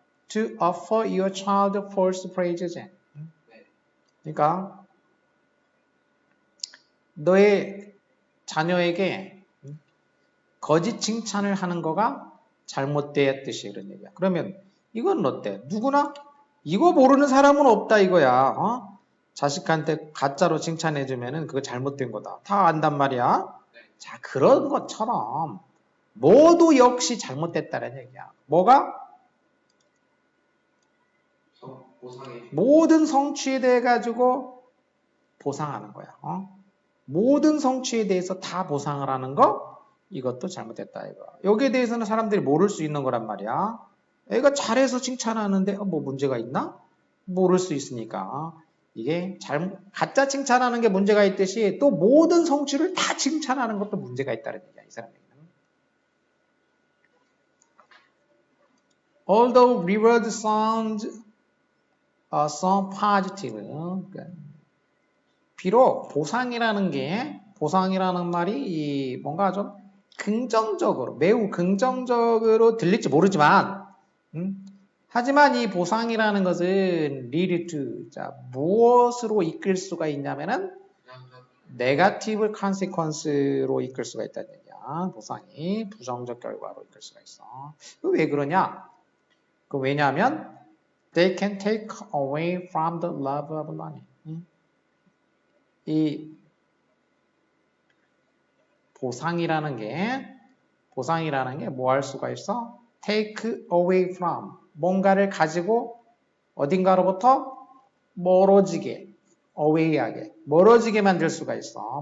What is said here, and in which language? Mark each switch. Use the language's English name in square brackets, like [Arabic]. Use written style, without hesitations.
[English] To offer your child false praises. [Korean] 그러니까 너의 자녀에게 거짓 칭찬을 하는 거가 잘못되었듯이 그런 얘기야. 그러면 이건 어때? 누구나 이거 모르는 사람은 없다 이거야. 자식한테 가짜로 칭찬해주면은 그거 잘못된 거다. 다 안단 말이야. 자, 그런 것처럼 모두 역시 잘못됐다는 얘기야. 뭐가? 모든 성취에 대해 가지고 보상하는 거야. 모든 성취에 대해서 다 보상을 하는 거 이것도 잘못됐다 이거. 여기에 대해서는 사람들이 모를 수 있는 거란 말이야. 애가 잘해서 칭찬하는데 뭐 문제가 있나? 모를 수 있으니까. 이게 가짜 칭찬하는 게 문제가 있듯이 또 모든 성취를 다 칭찬하는 것도 문제가 있다는 얘기야, 이 사람에게는. [English] Although reward sounds so positive. [Korean] 비록 보상이라는 말이 뭔가 좀 긍정적으로, 매우 긍정적으로 들릴지 모르지만, 하지만 이 보상이라는 것은 [English] lead to, [Korean] 자, 무엇으로 이끌 수가 있냐면은 [English] negative consequence [Korean] 로 이끌 수가 있다는 얘기야. 보상이 부정적 결과로 이끌 수가 있어. 왜 그러냐? 왜냐하면 [English] they can take away from the love of learning. [Korean] 이 보상이라는 게 뭐 할 수가 있어? [English] take away from, [Korean] 뭔가를 가지고 어딘가로부터 멀어지게, away하게, 멀어지게 만들 수가 있어.